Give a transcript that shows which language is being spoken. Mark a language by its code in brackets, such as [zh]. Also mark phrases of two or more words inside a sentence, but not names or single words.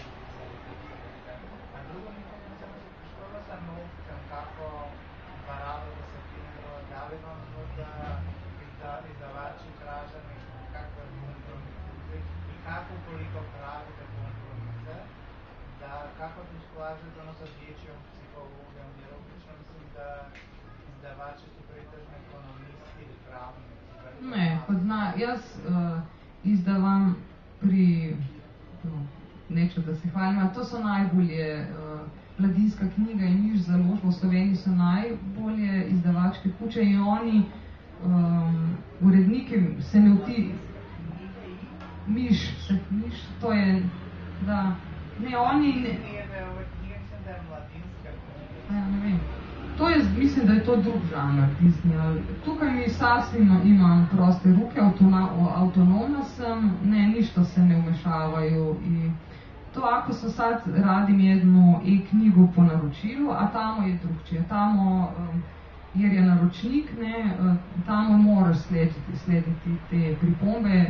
[hr] A drugo mislim da se škola sa novcem, kako barava da se knjiga, da li vam možda izdavači traže kakve kompromise i kako koliko pravite kompromise, da kako to slažete ono sa dječjom psihologijom, jer obično mislim da izdavači su pretežno ekonomisti ili pravnici. [sl] Ne, jaz izdavam pri, neče da se hvalim, a to so najbolje Mladinska knjiga in Miš založba v Sloveniji so najbolje izdavačke kuće in oni uredniki se ne Miš, to je, da, ne, oni ne vem. [hr] To je, mislim, da je to drug žanr Disney. Tukaj mi sasvim imam proste ruke, [sl] avtonomna sem, [hr] ne, ništa se ne umešavaju i to ako sam sad radim jednu e-knjigu po naročilu, a tamo je drugčije. Tamo, jer je naročnik, ne, tamo moraš [sl] slediti te pripombe.